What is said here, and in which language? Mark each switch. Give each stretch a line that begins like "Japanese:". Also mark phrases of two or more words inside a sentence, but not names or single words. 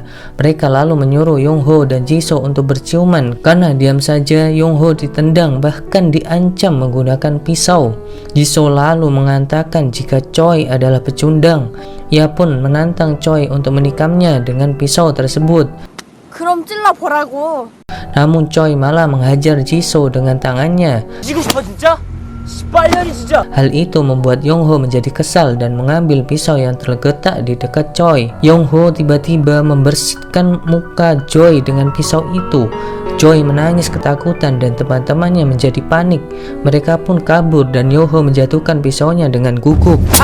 Indonesian: Mereka lalu menyuruh Yongho dan Jisoo untuk berciuman. Karena diam saja, Yongho ditendang bahkan diancam menggunakan pisau. Jisoo lalu mengatakan jika Choi adalah pecundang. Ia pun menantang Choi untuk menikamnya dengan pisau tersebut.
Korean: 그럼 찔러보라고.
Indonesian: Namun Choi malah menghajar Jisoo dengan tangannya.
Korean: 지고 싶어 진짜? 빨려리 진짜.
Indonesian: Hal itu membuat Yongho menjadi kesal dan mengambil pisau yang terletak di dekat Choi. Yongho tiba-tiba membersihkan muka Choi dengan pisau itu. Choi menangis ketakutan dan teman-temannya menjadi panik. Mereka pun kabur dan Yongho menjatuhkan pisaunya dengan gugup.